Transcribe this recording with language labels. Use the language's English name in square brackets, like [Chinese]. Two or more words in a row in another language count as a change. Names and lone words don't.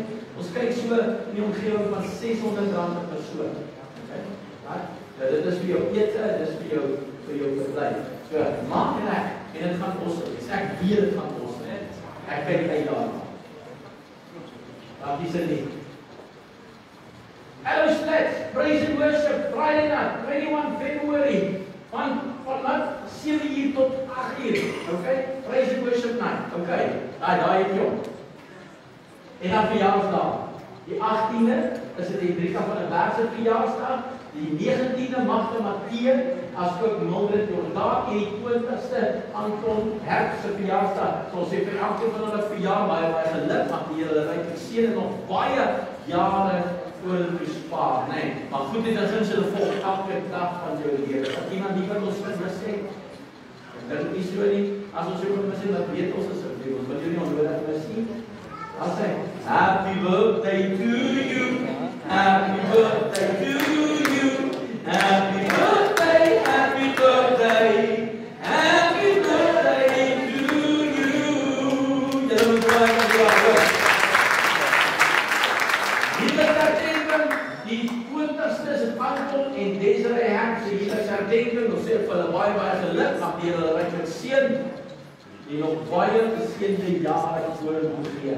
[Afrikaans] Ons kyk so in die omgewing van R600 per persoon. Okay? Dit is vir jou ete, dit is vir jou verblyf. So, maak reg en dit gaan kos. Ek weet dit gaan kos. Ek kyk uit daarna. Dankie Cindy. [English] Hello Sleds, praise and worship, Friday night, 21 February, [Afrikaans] van 7 uur tot 8 uur, okay? [English] Praise and worship night, okay? [Afrikaans] Daai het jou. En dan verjaarsdag. Die 18de is dit Hendrika van der Berg se verjaarsdag, die 19de Magde Matthee, asook Mildred Jordan, en die 20ste Anton Herb se verjaarsdag. So ons sê vir elkeen van hulle verjaar baie geluk, mag die Here hulle ryk seën en nog baie jare voor hulle bespaar, nee. Maar goed, dit is hulle volg elke dag van jou lewe. As iemand nie vir ons mis sê, dit is nie so nie. As ons jou mis sê, dat weet ons asseblief. Ons wil jou nie onnodig mis nie. As hy, [English] happy birthday to you, happy birthday to you, happy birthday, happy birthday, happy birthday to you. [Afrikaans] Julle moet baie dankie. Die 20ste is Anton en Desiree Herb se huweliksherdenking. Ons sê vir hulle baie geluk, mag die Here hulle ryk seën en nog baie geseënde jare vorentoe gee.